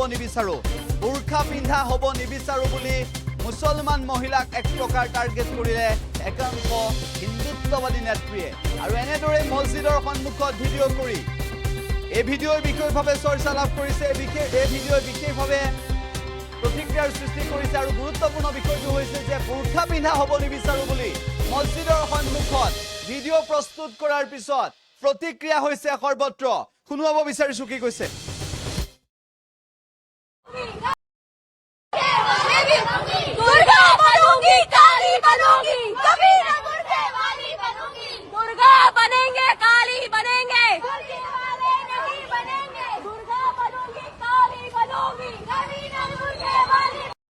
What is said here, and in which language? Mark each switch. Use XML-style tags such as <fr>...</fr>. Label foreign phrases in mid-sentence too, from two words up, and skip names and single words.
<as>হ'ব নিবিচাৰো বুলি মুছলমান মহিলাক এক প্ৰকাৰ টাৰ্গেট কৰিলে একাংশ হিন্দুত্ববাদী নেত্ৰীয়ে আৰু এনেদৰে মছজিদৰ সন্মুখত ভিডিঅ' কৰি এই ভিডিঅ'ৰ বিষয়ভাৱে চৰ্চা লাভ কৰিছে এই ভিডিঅ'ৰ বিশেষভাৱে প্ৰতিক্ৰিয়াৰ সৃষ্টি কৰিছে আৰু গুৰুত্বপূৰ্ণ বিষয়টো হৈছে যে বুৰখা পিন্ধা হ'ব নিবিচাৰো বুলি মছজিদৰ সন্মুখত ভিডিঅ' প্ৰস্তুত কৰাৰ পিছত প্ৰতিক্ৰিয়া হৈছে সৰ্বত্ৰ শুনুৱাব বিচাৰিছো কি কৈছে</as> <hi>दुर्गा बनूंगी काली बनूंगी कभी न मुर्दे वाली बनूंगी दुर्गा बनेंगे काली बनेंगे मुर्दे वाले नहीं बनेंगे दुर्गा बनूंगी काली बनूंगी कभी न मुर्दे वाली</hi>